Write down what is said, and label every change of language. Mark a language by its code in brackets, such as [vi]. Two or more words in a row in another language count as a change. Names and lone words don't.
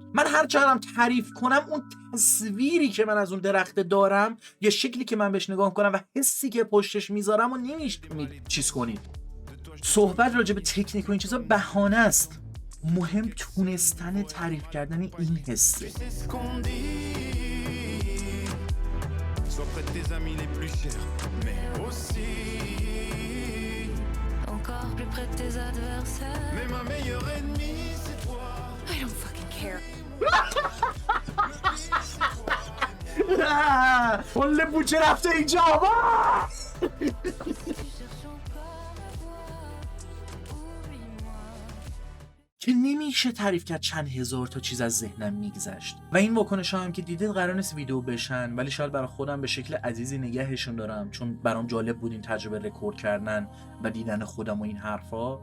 [fa] من هر چقدرم تعریف کنم اون تصویری که من از اون درخت دارم یا شکلی که من بهش نگاه کنم و حسی که پشتش میذارم و نمیشه چیز کنید. صحبت راجع به تکنیک و این چیزا بهانه است، مهم تونستن تعریف کردن این حسه. [fr] Encore plus près de tes adversaires. Mais ma meilleure ennemie, c'est toi. [en] I don't fucking care. [fa] ولی بوچه رفته اینجا. که نمیشه تعریف کرد چند هزار تا چیز از ذهنم میگذشت و این واکنش هم که دیدید قرار نیست ویدیو بشن، ولی شاید برای خودم به شکل عزیزی نگهشون دارم چون برام جالب بود این تجربه رکورد کردن و دیدن خودم و این حرفا.